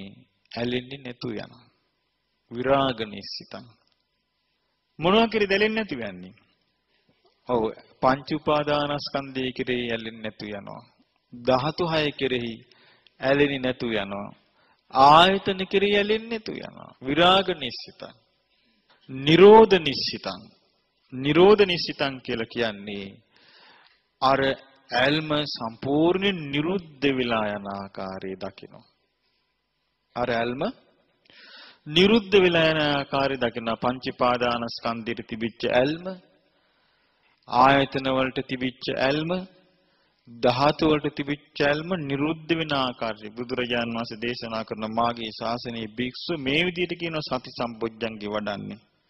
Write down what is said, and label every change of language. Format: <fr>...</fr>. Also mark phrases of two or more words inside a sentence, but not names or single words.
<si>ඇලෙන්නේ නැතු යනවා.</si> <pi>විරාග නිස්සිතං.</pi> <si>මොනවා කරේ දැලෙන්නේ නැති වෙන්නේ? ඔව් පංච උපාදානස්කන්ධය කෙරෙහි ඇලෙන්නේ නැතු යනවා. ධාතු 6 කෙරෙහි ඇලෙන්නේ නැතු යනවා. ආයතන කෙරෙහි ඇලෙන්නේ නැතු යනවා.</si> <pi>විරාග නිස්සිතං. නිරෝධ නිස්සිතං. නිරෝධ නිස්සිතං</pi> <si>කියලා කියන්නේ අර ඇල්ම සම්පූර්ණයෙන් නිරුද්ධ වෙලා යන ආකාරය දකිනවා. අර ඇල්ම නිරුද්ධ වෙලා යන ආකාරය දකින පංචපාදානස්කන්ධයට තිබිච්ච ඇල්ම, ආයතන වලට තිබිච්ච ඇල්ම, ධාතු වලට තිබිච්ච ඇල්ම නිරුද්ධ වෙන ආකාරය බුදුරජාණන් වහන්සේ දේශනා කරන මාගේ ශාසනයේ භික්ෂු මේ විදිහට කියන සති සම්පොඥංගේ වඩන්නේ.</si>